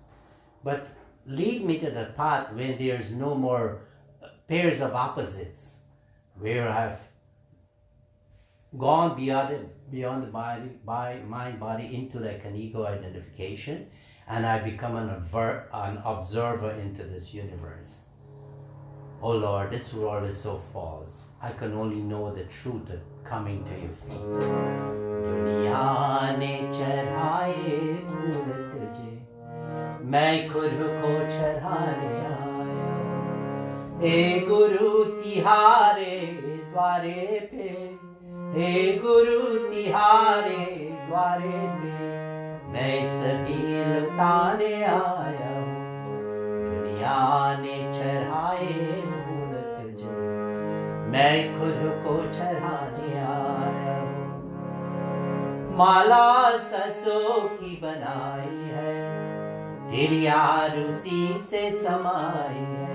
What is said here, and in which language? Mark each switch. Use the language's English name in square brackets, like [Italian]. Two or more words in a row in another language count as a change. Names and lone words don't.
[English] But lead me to the path when there's no more pairs of opposites, where I've gone beyond the body, mind, body, intellect, and ego identification, and I become an observer into this universe. Oh Lord, this world is so false. I can only know the truth coming to your feet. [Hindi] दुनिया ने चढ़ाए मूरत जे, मैं गुरु को चढ़ाने आया. हे गुरु तिहारे द्वारे पे, हे गुरु तिहारे द्वारे पे, मैं सभी लुटाने आया हूँ, दुनिया ने चढ़ाए मूरत जे, मैं खुद को चढ़ाने आया हूँ। माला सरसों की बनाई है, तेरी आरुसी से समाई है।